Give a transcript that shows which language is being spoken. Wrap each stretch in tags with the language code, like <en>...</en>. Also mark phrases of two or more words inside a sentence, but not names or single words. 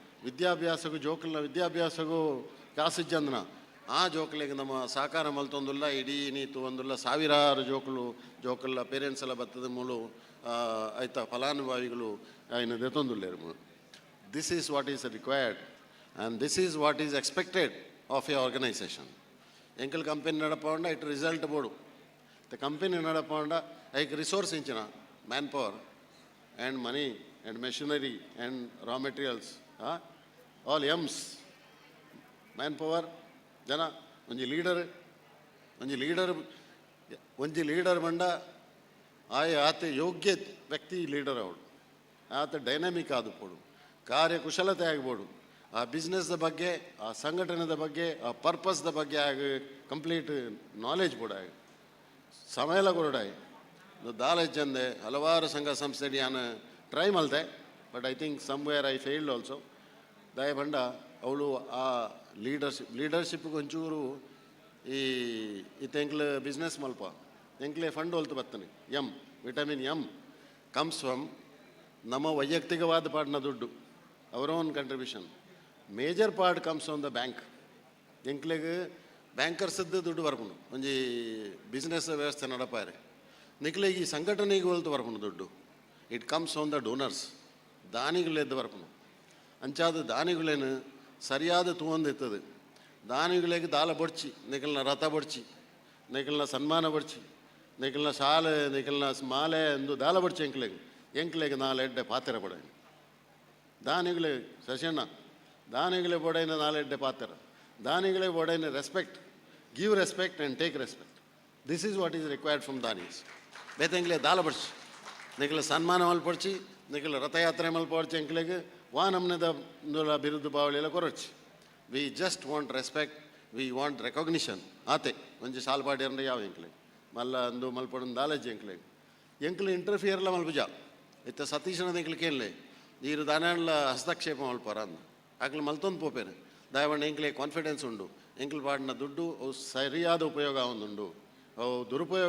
<tcy>ವಿದ್ಯಾಭ್ಯಾಸಗೂ ಜೋಕಲ್ನ ವಿದ್ಯಾಭ್ಯಾಸಗೂ ಕಾಸಿಜ್ಜಂದನ ಆ ಜೋಕಲಿಗೆ ನಮ್ಮ ಸಹಕಾರ ಮಲ್ತೊಂದುಲ್ಲ ಇಡೀ ನೀತು ಒಂದುಲ್ಲ ಸಾವಿರಾರು ಜೋಕಲ್ಲ ಪೇರೆಂಟ್ಸ್ ಎಲ್ಲ ಬತ್ತದ ಮೂಲು ಆಯ್ತಾ ಫಲಾನುಭವಿಗಳು ಇನ್ನು ದೆತ್ತೊಂದುಲ್ಲೇರು.</tcy> <en>this is what is required and this is what is expected of a organisation.</en> <tcy>ಎಂಕಲ್ ಕಂಪೆನಿ ನಡಪಂಡ ಇಟ್ಟು ರಿಸಲ್ಟ್ ಬೋಡು ಕಂಪೆನಿ ನಡಪಂಡ ಐಕ್ ರಿಸೋರ್ಸ್ ಇಂಚಿನ</tcy> <en>man power and money and machinery and raw materials all Ms man power</en> <tcy>ಜನ ಒಂಜಿ ಲೀಡರ್ ಬಂಡ ಆತ ಯೋಗ್ಯ ವ್ಯಕ್ತಿ ಲೀಡರ್ ಅವಳು ಆತ ಡೈನಾಮಿಕ್ ಆದುಪೋಡು ಕಾರ್ಯಕುಶಲತೆ ಆಗ್ಬೋಡು ಆ ಬಿಸ್ನೆಸ್ದ ಬಗ್ಗೆ ಆ ಸಂಘಟನೆದ ಬಗ್ಗೆ ಆ ಪರ್ಪಸ್ದ ಬಗ್ಗೆ ಆಗ</tcy> <en>complete knowledge</en> <tcy>ಕೂಡ ಸಮಯಲ ಕೊರಡಾಯಿ ದಾಲೆಜ್ಜಂದೆ ಹಲವಾರು ಸಂಘ ಸಂಸ್ಥೆ ನಾನು ಟ್ರೈ ಮಲ್ತೆ</tcy> <en>but I think somewhere I failed also</en> <tcy>ದಯಬಂಡ ಅವಳು ಆ ಲೀಡರ್ಶಿಪ್ಗೆ ಒಂಚೂರು ಎಂಕ್ಲು ಬಿಸ್ನೆಸ್ ಮಲ್ಪ ಎಂಕ್ಲೆ ಫಂಡ್ ಹೊಲ್ತು ಬರ್ತಾನೆ</tcy> <en>vitamin M comes from</en> <tcy>ನಮ್ಮ ವೈಯಕ್ತಿಕವಾದ ಪಾಡ್ನ ದುಡ್ಡು ಅವರ</tcy> <en>own contribution. major part comes from the bank.</en> <tcy>ಎಂಕ್ಲೆಗೆ ಬ್ಯಾಂಕರ್ಸದ್ದು ದುಡ್ಡು ಬರ್ಕೊಂಡು ಒಂಜಿ ಬಿಸ್ನೆಸ್ ವ್ಯವಸ್ಥೆ ನಡಪಾರೆ ನಿಕ್ಲೆಗೆ ಈ ಸಂಘಟನೆಗೆ ಹೊಲ್ತು ಬರ್ಕೊಂಡು ದುಡ್ಡು.</tcy> <en>it comes from the donors.</en> <tcy>ದಾನಿಗಳೆದ್ದು ಬರ್ಕೊಂಡು ಅಂಚಾದ ದಾನಿಗಳೇನು ಸರಿಯಾದ ತೂಂದಿರ್ತದೆ. ದಾನಿಗಳಿಗೆ ದಾಲ ಬಡ್ಚಿ ನಿಖಲ್ನ ರಥ ಬಡ್ಚಿ ನಿಖಲ್ನ ಸನ್ಮಾನ ಬಡ್ಚಿ ನಿಖಲ್ನ ಶಾಲೆ ನಿಖಲ್ನ ಮಾಲೆ ಎಂದು ದಾಲ ಬಡ್ಚಿ ಎಂಕ್ಲೆಗೆ ನಾಲೆಡ್ಡೆ ಪಾತ್ರ ಪಡ ದಾನಿಗಳೇ ಶಶಣ್ಣ ದಾನಿಗಳೇ ಬೊಡೆನ ನಾಲೆಡ್ಡೆ ಪಾತ್ರ ದಾನಿಗಳೇ ಬೊಡೆನ</tcy> <en>respect give respect and take respect. this is what is required from danis.</en> <tcy>ಬೇತೆಂಗ್ಲೆ ದಾಲ ಬಡ್ಚಿ ನಿಖಲ ಸನ್ಮಾನ ಮಲ್ಪಡ್ಚಿ ನಿಖಲ ರಥಯಾತ್ರೆ ಮಲ್ಪಡ್ಚಿ ಎಂಕ್ಲೆಗೆ ವಾ ನಮ್ನೆದ ಬಿರುದು ಬಾವಳಿ ಎಲ್ಲ ಕೊರಡ್ಚಿ.</tcy> <en>we just want respect, we want recognition</en> <tcy>ಆತೆ ಒಂಜಿ ಸಾಲ್ಪಾಡಿ ಅಂದ್ರೆ ಯಾವ ಎಂಕ್ಲೆ ಮಲ್ಲ ಅಂದು ಮಲ್ಪಡೊಂದು ದಾಲಜ್ಜಿ ಎಂಕ್ಲೆ ಇಂಟರ್ಫಿಯರ್ಲ ಮಲ್ಪುಜ ಇತ್ತ ಸತೀಶನದ ಎಂಕ್ಲಿಕೇನ್ಲೆ ನೀರು ದಾನಲ್ಲ ಹಸ್ತಕ್ಷೇಪ ಮಲ್ಪಾರ ಅಂದ ಆಕ್ಲೆ ಮಲ್ತೊಂದು ಪೋಪೇನೆ ದಯವಂಡ ಎಂಕ್ಲೆ ಕಾನ್ಫಿಡೆನ್ಸ್ ಉಂಡು ಎಂಕ್ಲು ಪಾಡಿನ ದುಡ್ಡು ಅವು ಸರಿಯಾದ ಉಪಯೋಗ ಆವೊಂದುಂಡು ಅವು ದುರುಪಯೋಗ</tcy>